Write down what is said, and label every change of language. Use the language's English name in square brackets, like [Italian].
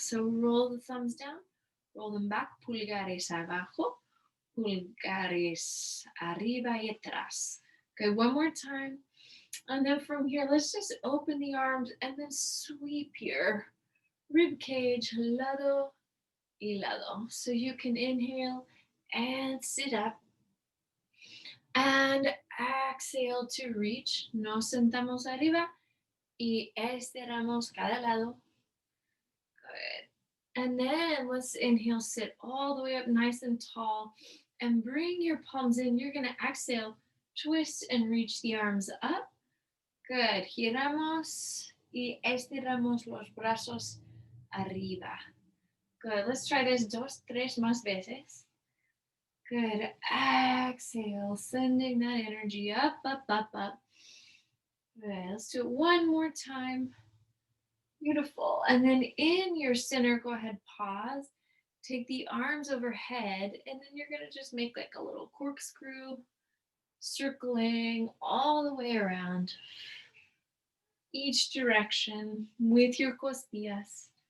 [English] So roll the thumbs down, roll them back, [Spanish] pulgares abajo, pulgares arriba y atrás. [English] Okay, one more time. And then from here, let's just open the arms and then sweep your rib cage [Spanish] lado y lado. [English] So you can inhale and sit up. And exhale to reach. [Spanish] Nos sentamos arriba y estiramos cada lado. [English] Good. And then let's inhale, sit all the way up nice and tall. And bring your palms in. You're going to exhale, twist and reach the arms up. Good. [Spanish] Giramos y estiramos los brazos arriba. [English] Good. Let's try this [Spanish] dos, tres más veces. [English] Good. Exhale, sending that energy up, up, up, up. Good. Let's do it one more time. Beautiful. And then in your center, go ahead, pause. Take the arms overhead, and then you're going to just make like a little corkscrew, circling all the way around each direction with your costillas.